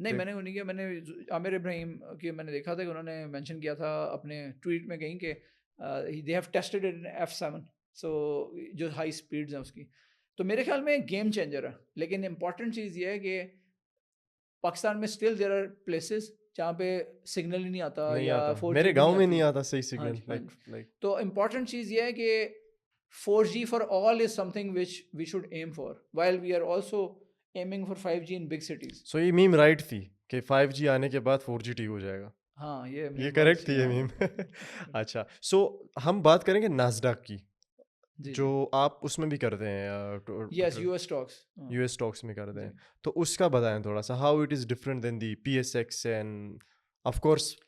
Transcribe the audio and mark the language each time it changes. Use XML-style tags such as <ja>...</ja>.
<ur>نہیں میں نے نہیں کیا, میں نے عامر ابراہیم کی میں نے دیکھا تھا کہ انہوں نے مینشن کیا تھا اپنے ٹویٹ میں کہیں کہ</ur> <en>they have tested it in F7,</en> <ur>سو جو ہائی اسپیڈز ہیں اس کی. تو میرے خیال میں گیم چینجر ہے. لیکن امپورٹنٹ چیز یہ ہے کہ پاکستان میں</ur> <en>still there are places</en> <ur>جہاں پہ سگنل ہی نہیں آتا, یا 4G میرے گاؤں میں نہیں آتا صحیح سگنل. تو امپورٹنٹ چیز یہ ہے کہ</ur> <en>4G for all is something which we should aim for, while we are also aiming for 5G in big cities.</en> <ur>So یہ میم رائٹ تھی کہ 5G آنے کے بعد 4G ٹھیک ہو جائے گا. ہاں یہ کریکٹ تھی یہ میم. اچھا, سو ہم بات کریں گے ناسڈاق کی, جو آپ اس میں بھی کرتے ہیں.</ur> <en>yes, US</en> <ur>اسٹاکس میں کرتے ہیں. تو اس کا بتائیں تھوڑا سا,</ur> <en>How it is different than the PSX and of course.</en>